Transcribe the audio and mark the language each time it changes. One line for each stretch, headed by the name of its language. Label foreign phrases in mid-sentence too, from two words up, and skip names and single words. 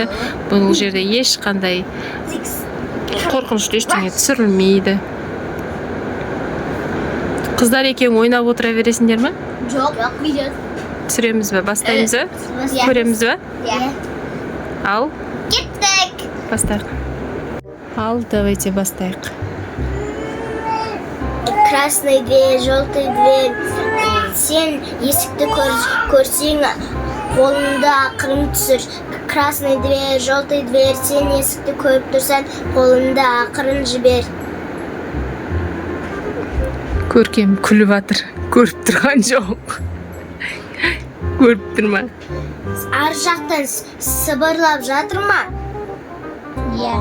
Kazakh: Бұл жерде ешқандай қорқынышты ештеңе түсірілмейді. Қыздар екеуің ойнап отыра бересіңдер ме? Жоқ, видео түсіреміз бе? Бастаймыз ба? Көреміз бе? Ал? Кеттік! Бастайық. Ал, давайте бастайық.
Russian: Красный дверь, желтый дверь.
Kazakh: Сен есікті көрсең, қолында ақырын түсір.
Russian: Красный дверь, желтый дверь.
Kazakh: Сен есікті көріп тұрсан, қолында ақырын жібер. Көркем күліп атыр. Көріп тұрған жоқ. Көріп тұр ма? Ар жақтан сыбырлап жатыр ма? Иә.